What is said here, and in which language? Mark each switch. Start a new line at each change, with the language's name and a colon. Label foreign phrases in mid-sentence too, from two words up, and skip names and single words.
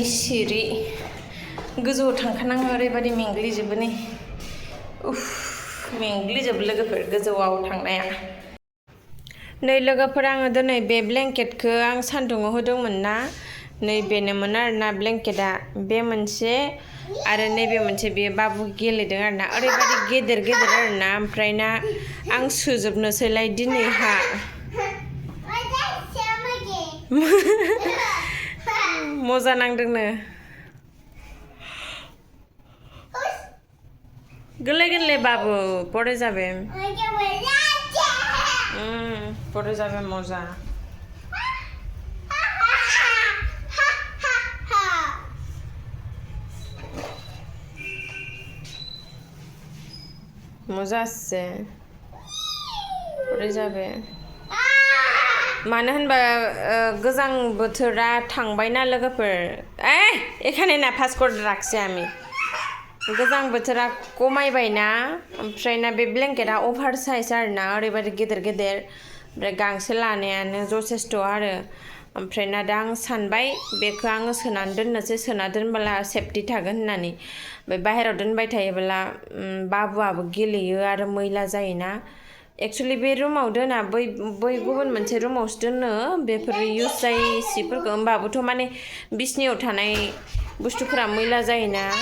Bodo: सिरि गोजौआव थांखानाङो ओरैबायदि मेंग्लिजोबो नै उफ मेंग्लिजोबो लोगोफोर गोजौआव थांनाया नै लोगोफोर आङो दिनै बे ब्लेंकेटखौ आं सान्दुङाव होदोंमोन ना नै बेनोमोन आरोना ब्लेंकेटआ बे मोनसे आरो नैबे मोनसे बे बाबु गेलेदों आरोना ओरैबायदि गेदेर गेदेर आरोना ओमफ्राय ना आं सोजोबनोसैलाय दिनैहा मजा नांदोंनो गोरलै गोरलै बाबु
Bangla: পড়ে যাবে পড়ে যাবে মজা মজা আসছে পড়ে যাবে
Bodo: मानो होनबा गोजां बोथोरा थांबायना लोगोफोर
Bangla: এখানে না ফাস্ট করে রাখছি আমি
Bodo: गोजां बोथोरा खमायबायना ओमफ्राय ना बे ब्लेंकेटआ अभार साइज आरोना ओरैबायदि गेदेर गेदेर ओमफ्राय गांसो लानायानो जथेस्थ' आरो ओमफ्राय ना दा आं सानबाय बेखौ आङो सोनानै दोननोसै सोना दोनबोला सेफटि थागोन होननानै ओमफ्राय बाहेरायाव दोनबाय थायोब्ला बाबुआबो गेलेयो आरो मैला जायोना एक्सुवेलि बे रुमाव दोना बै गुबुन मोनसे रुमावसो दोनो बेफोर इउज जायै सिफोरखौ होमबाबोथ' माने बिसनियाव थानाय बुस्थुफोरा मैला जायोना